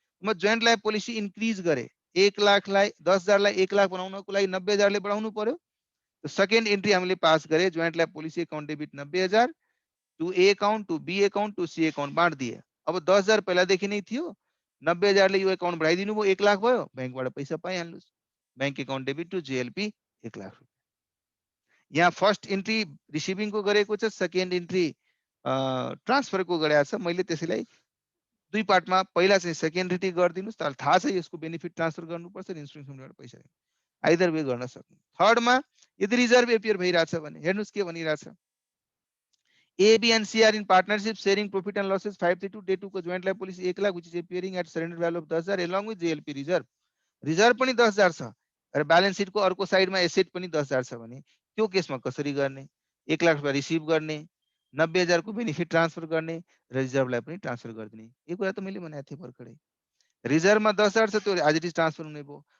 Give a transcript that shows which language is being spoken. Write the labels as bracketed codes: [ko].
[ne] म joint life policy increase गरे, 1 लाखलाई 10,000 लाई 1 लाख बनाउनको लागि 90,000 ले बढाउनु पर्यो। तो सेकेन्ड एन्ट्री हामीले पास गरे, joint life policy account debit 90,000 to A account to be account to see account बाँड दिए। अब 10,000 पहिलादेखि नै थियो, 90,000 ले यो अकाउन्ट बढाइदिनु भयो, 1 लाख भयो, बैंकबाट पैसा पाइहाल्नुस्। Bank account debit to JLP 1 lakh रुपैयाँ। यहाँ फर्स्ट एन्ट्री रिसिभिङ को गरेको छ, सेकेन्ड एन्ट्री ट्रान्सफर को गरेको छ। मैले त्यसैलाई दुई पार्टमा पहिला चाहिँ सेकेन्ड एन्ट्री गरिदिनुस्, तर थाहा छ यसको बेनिफिट ट्रान्सफर गर्नुपर्छ, इन्सुरेन्स कम्पनीबाट पैसा दिनु, आइदर वे गर्न सक्नु। थर्डमा यदि रिजर्भ एपियर भइरहेछ भने हेर्नुस् के भनिरहेछ, [en] A, B and C are in partnership sharing profit and losses 532 day 2 को joint life policy 1 lakh which is appearing at surrender value of 10,000 along with JLP reserve. [ne] Reserve पनि 10,000 छ र ब्यालेन्स सिट को अर्को साइडमा एसेट पनि 10,000 छ भने त्यो केसमा कसरी गर्ने, 1 लाख रुपैयाँ रिसिभ गर्ने, 90,000 को बेनिफिट ट्रान्सफर गर्ने र रिजर्भलाई पनि ट्रान्सफर गरिदिने। यो कुरा त मैले भनेको थिएँ भर्खरै। रिजर्भमा 10,000 छ, त्यो एज इट इज ट्रान्सफर हुने भयो।